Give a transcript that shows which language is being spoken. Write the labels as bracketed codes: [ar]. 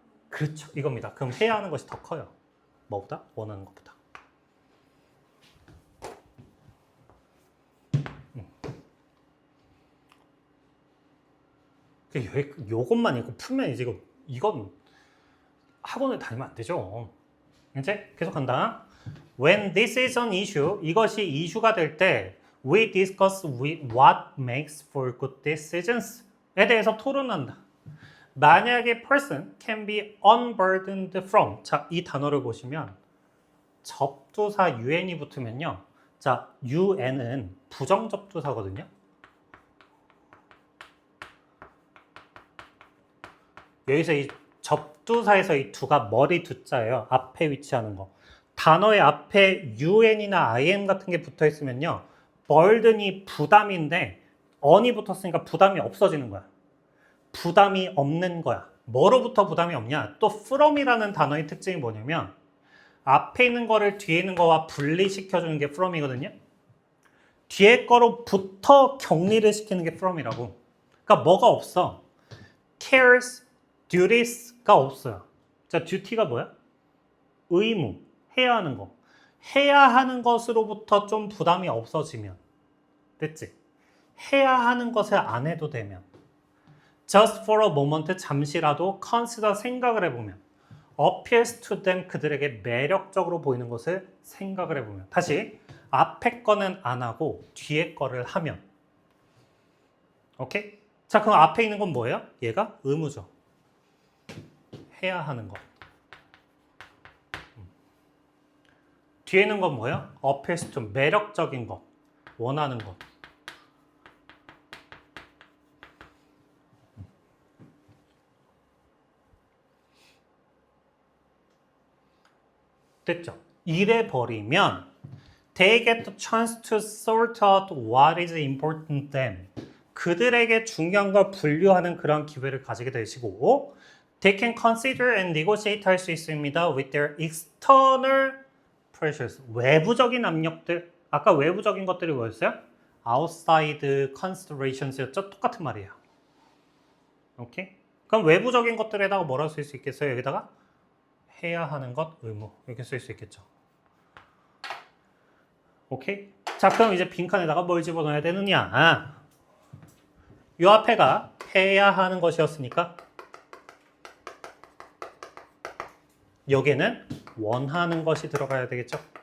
[ko] 그렇죠. 이겁니다. 그럼 해야 하는 것이 더 커요. 뭐보다? 원하는 것보다. 요것만 읽고 풀면 이제 이건 학원을 다니면 안 되죠. 이제 계속 한다. [en] When this is an issue, [ko] 이것이 이슈가 될 때 [en] we discuss what makes for good decisions. [ko] 에 대해서 토론한다. 만약에 [en] person can be unburdened from. [ko] 자, 이 단어를 보시면 접두사 un이 붙으면요. 자, un은 부정접두사거든요. 여기서 이 접두사에서 이 두가 머리 두자예요. 앞에 위치하는 거. 단어의 앞에 un이나 im 같은 게 붙어 있으면요. burden이 부담인데 on이 붙었으니까 부담이 없어지는 거야. 부담이 없는 거야. 뭐로부터 부담이 없냐? 또 from이라는 단어의 특징이 뭐냐면 앞에 있는 거를 뒤에 있는 거와 분리시켜주는 게 from이거든요. 뒤에 거로부터 격리를 시키는 게 from이라고. 그러니까 뭐가 없어? [en] cares, duties가 [ko] 없어요. 자, duty가 뭐야? 의무, 해야 하는 거. 해야 하는 것으로부터 좀 부담이 없어지면. 됐지? 해야 하는 것을 안 해도 되면. [en] just for a moment, [ko] 잠시라도 [en] consider, [ko] 생각을 해보면. [en] appears to them, [ko] 그들에게 매력적으로 보이는 것을 생각을 해보면. 다시, 앞에 거는 안 하고 뒤에 거를 하면. 오케이? 자, 그럼 앞에 있는 건 뭐예요? 얘가 의무죠. 해야 하는 것. 뒤에 있는 건 뭐예요? appears to, 매력적인 것. 원하는 것. 됐죠? 이래 버리면 [en] they get the chance to sort out what is important them. [ko] 그들에게 중요한 걸 분류하는 그런 기회를 가지게 되시고 [en] they can consider and negotiate [ko] 할 수 있습니다. [en] with their external pressures. [ko] 외부적인 압력들. 아까 외부적인 것들이 뭐였어요? [en] outside considerations였죠? [ko] 똑같은 말이에요. 오케이? 그럼 외부적인 것들에다가 뭐라고 쓸 수 있겠어요? 여기다가 해야 하는 것, 의무. 이렇게 쓸 수 있겠죠. 오케이? 자, 그럼 이제 빈칸에다가 뭘 집어넣어야 되느냐? 요 앞에가 해야 하는 것이었으니까 여기에는 원하는 것이 들어가야 되겠죠?